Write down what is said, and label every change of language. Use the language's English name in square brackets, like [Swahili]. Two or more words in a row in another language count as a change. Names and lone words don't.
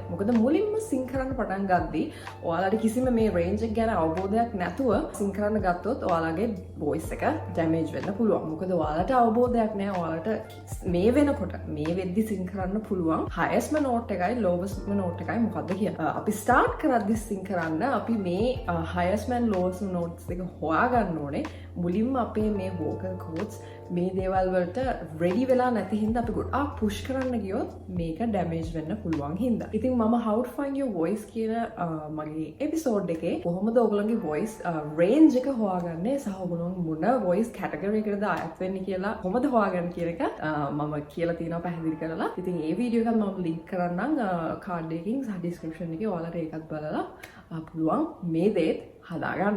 [Sinhala] මොකද මුලින්ම සිං කරන්න පටන් ගද්දී ඔයාලට කිසිම මේ රේන්ජ් එක ගැන අවබෝධයක් නැතුව සිං කරන්න ගත්තොත් ඔයාලගේ වොයිස් එක ඩැමේජ් වෙන්න පුළුවන්. මොකද ඔයාලට අවබෝධයක් නැහැ. ඔයාලට මේ වෙනකොට මේ වෙද්දි සිං කරන්න පුළුවන් [English] highest note [Sinhala] එකයි [English] lowest note [Sinhala] එකයි මොකද්ද කියලා. අපි start කරද්දි සිං කරන්න අපි මේ [English] highest and lowest notes [Sinhala] දෙක හොයාගන්න ඕනේ. මුලින්ම අපේ මේ [English] vocal cords [Sinhala] මේ දේවල් වලට ready වෙලා නැති හින්දා අපි ගොඩාක් push කරන්න ගියොත් මේක damage වෙන්න පුළුවන් හින්දා. ඉතින් මම [English] how to find your voice [Sinhala] කියන මගේ episode එකේ කොහොමද ඔයගොල්ලන්ගේ [English] voice range [Sinhala] එක හොයාගන්නේ සහ ඔයගොල්ලෝ මොන [English] voice category [Sinhala] එකකටද අයත් වෙන්නේ කියලා කොහොමද හොයාගන්නේ කියන එක මම කියලා තියෙනවා පැහැදිලි කරලා. ඉතින් ඒ වීඩියෝ එකත් මම link කරන්නම් card එකකින් සහ description එකේ ඔයාලට ඒකත් බලලා පුළුවන් මේ දේත් හදාගන්න.